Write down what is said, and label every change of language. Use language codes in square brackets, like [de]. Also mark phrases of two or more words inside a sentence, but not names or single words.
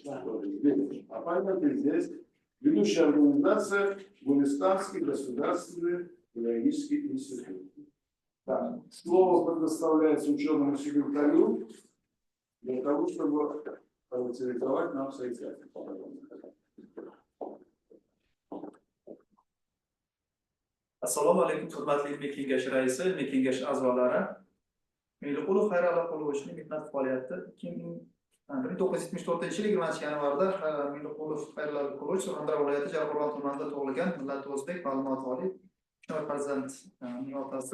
[ru] Оппоненты здесь. Ведущая организация Гулистанский государственный педагогический институт. Так, слово предоставляется ученому секретарю для того, чтобы характеризовать нам совещание. [uz] Assalomu alaykum, hurmatli ilmiy kengash raisi, ilmiy kengash a'zolari. Mengluqulov Xayralloh Qulovichning mehnat faoliyati 1974 yil 20-yanvarda Mengluqulov Xayralloh Qulovich Surxondaryo viloyati Jarqo'rg'on tumanida tug'ilgan, millati o'zbek, ma'lumoti oliy, 3 nafar farzandning otasi.